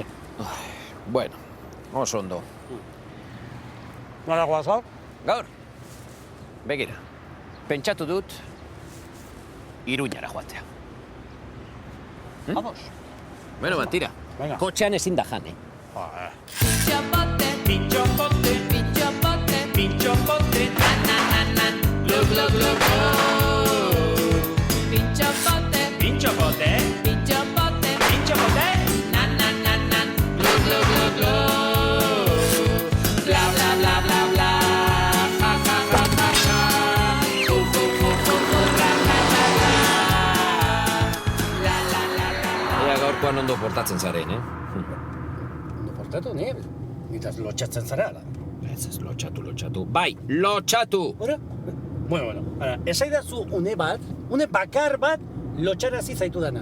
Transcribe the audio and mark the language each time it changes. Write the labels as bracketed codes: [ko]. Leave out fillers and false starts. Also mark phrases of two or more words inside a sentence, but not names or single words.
[eu] Bueno, oso ondo. Nola goaz gaur? Gaur, begira, pentsatu dut Iruñara joatea. Vamos. Bueno, tira. Venga. Kotxean ezin da jan, Pintxopote, pintxopote, pintxopote, pintxopote, nan, glug, glug, glug, glug. Pintxopote, pintxopote, pintxopote, pintxopote, nan, glug, glug, glug, glug. Bla, bla, bla, bla, bla, ja, ja, ja, ja, ja. Bla, bla, bla, bla. La, la, la, la. Ea gaurkoan ondo portatzen zaren, Ondo portatu, nitaz lotxatzen zara, ala. Ez lotxatu. Bai, lotxatu! Hora? Bueno, esaidazu une bakar bat lotxarazi zaitu dana.